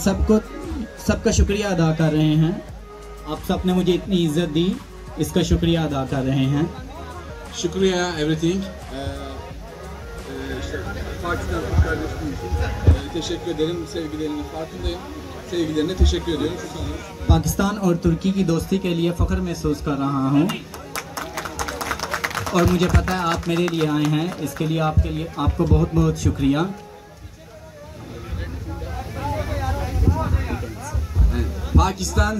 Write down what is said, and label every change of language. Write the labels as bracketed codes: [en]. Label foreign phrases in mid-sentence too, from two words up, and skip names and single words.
[hi] सबको सबका शुक्रिया अदा कर रहे हैं। आप सब ने मुझे इतनी इज्जत दी, इसका शुक्रिया अदा कर रहे हैं। शुक्रिया एवरीथिंग। [tr] Pakistan kardeşim teşekkür ederim, sevgilerinin farkındayım. Sevgilerine teşekkür ediyorum. [hi] पाकिस्तान और तुर्की की दोस्ती के लिए फ़ख्र महसूस कर रहा हूँ और मुझे पता है आप मेरे लिए आए हैं, इसके लिए आपको बहुत बहुत शुक्रिया। Pakistan zindabad.